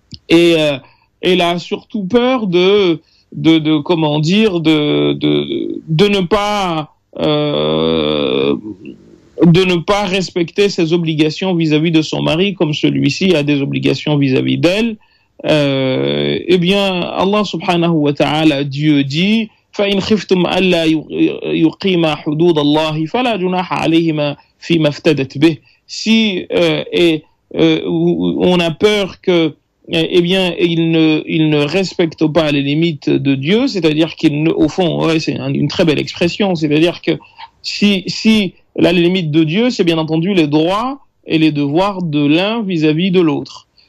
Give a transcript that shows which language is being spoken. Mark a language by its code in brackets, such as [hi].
[fr] Et elle a surtout peur de ne pas respecter ses obligations vis-à-vis de son mari, comme celui-ci a des obligations vis-à-vis d'elle. Eh bien, Allah subhanahu wa ta'ala, Dieu dit, [ar] فَإِنْ خِفْتُمْ أَلَّا يُقِيمَا حُدُودَ اللَّهِ فَلَا جُنَاحَ عَلَيْهِمَا فِيمَا افْتَدَتْ بِهِ. [fr] Si on a peur que il ne respecte pas les limites de Dieu, c'est-à-dire au fond, c'est une très belle expression, c'est-à-dire que si la limite de Dieu, c'est bien entendu les droits et les devoirs de l'un vis-à-vis de l'autre.